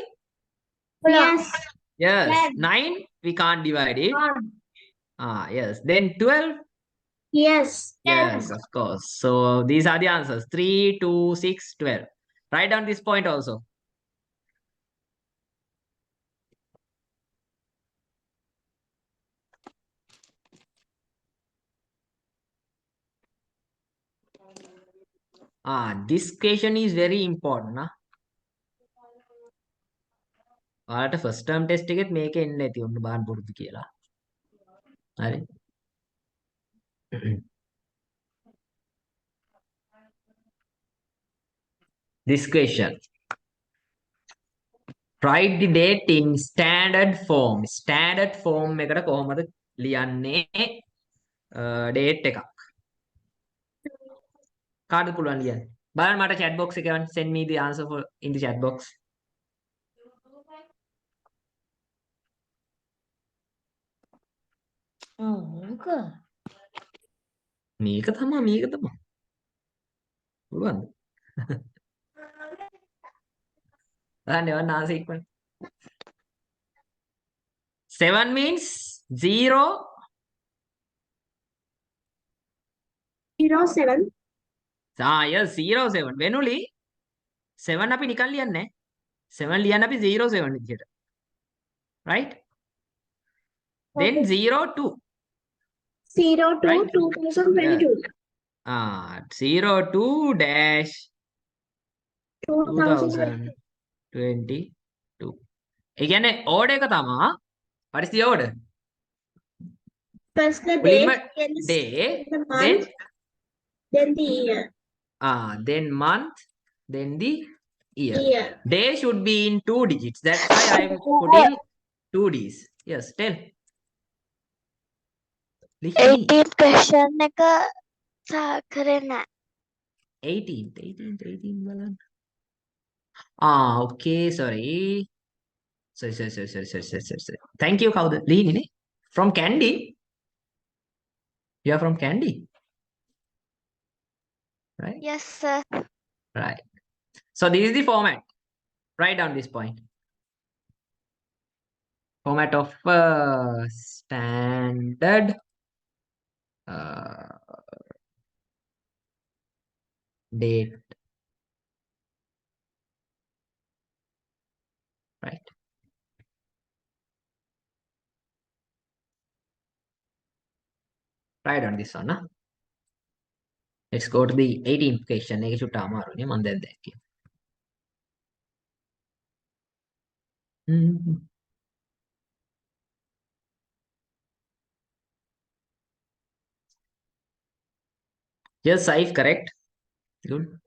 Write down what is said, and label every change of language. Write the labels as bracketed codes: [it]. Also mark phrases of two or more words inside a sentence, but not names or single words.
[en] Yes. Yes. Yes. 9 we can't divide it. Yes. Then 12? Yes. Yes, of course. So these are the answers. 3, 2, 6, 12. Write down this point also. This question is very important. [si] ඔයාලට [en] first term test [si] එකෙත් මේක එන්නේ නැති උන්න බාන්න පුරුදු කියලා. හරි. [en] This question. Write the date in standard form. Standard form [si] එකට කොහොමද ලියන්නේ date එකක්. කාටද පුළුවන් ලියන්න? බලන්න මට [en] chat box [si] එකේ [en] send me the answer for in the chat box. [si] මේක තමයි. පුළුවන්ද? බලන්න එවන්න answer ඉක්මනට. [en] 7 means 0. 07. Yes, 07. [si] වෙනුලි 7 අපි නිකන් ලියන්නේ නැහැ. 7 ලියන්න අපි 07 විදියට. [en] Right? Then 02. 02 Right. 2022. 02 dash 2022. 2022. [si] ඒ කියන්නේ order එක තමයි. [en] What is the order? First the [si] මුලින්ම [en] date, then day, the then month, then the year. then month, then the year. Year. Day should be in 2 digits. That's why I'm putting 2 Ds. Yes, tell. 18th question [si] එක කරේ නැහැ. 18 බලන්න. [en] Okay, sorry. Sorry. Thank you, [si] කවුද? ලිහිනේ. [en] From Candy? You are from Candy? Right? Yes, sir. Right. So this is the format. Write down this point. Format of standard date. Right. Write down this one. Let's go to the 18th question. [si] එක චුට්ට අමාරුනේ මම දැන් දැක්කේ. [en] Yes, Saif, correct. Good.